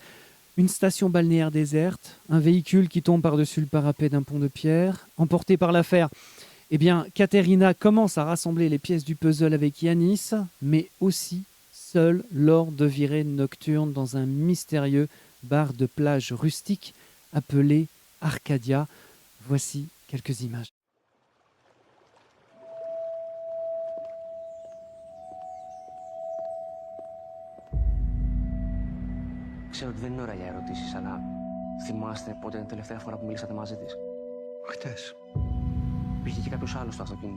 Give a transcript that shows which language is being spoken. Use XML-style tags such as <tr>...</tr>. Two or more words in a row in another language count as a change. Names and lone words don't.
<fr>Une station balnéaire déserte, un véhicule qui tombe par-dessus le parapet d'un pont de pierre, emporté par l'affaire. Eh bien, Katerina commence à rassembler les pièces du puzzle avec Yanis, mais aussi seule lors de virées nocturnes dans un mystérieux bar de plage rustique appelé Arcadia. Voici quelques images.</fr> <el>Ξέρω ότι δεν είναι ώρα για ερωτήσεις, αλλά θυμάστε πότε είναι η τελευταία φορά που μιλήσατε μαζί της? Χτες. Πήγε και κάποιος άλλος στο αυτοκίνητο.</el>